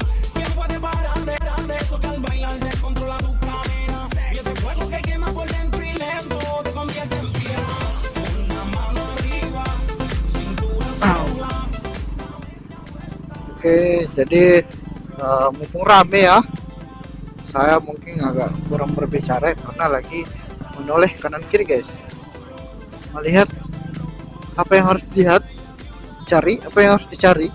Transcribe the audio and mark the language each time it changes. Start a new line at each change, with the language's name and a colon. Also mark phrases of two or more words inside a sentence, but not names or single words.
Spanish: ¿Quién puede parar de eso que al bailar descontrola tu cadena? Y ese fuego que quema por dentro y lento te convierte en fiera. Una mano arriba, cintura sola.
Indonesian: Oke, jadi mumpung rame ya, saya mungkin agak kurang berbicara karena lagi menoleh kanan kiri guys, melihat apa yang harus dilihat, cari apa yang harus dicari.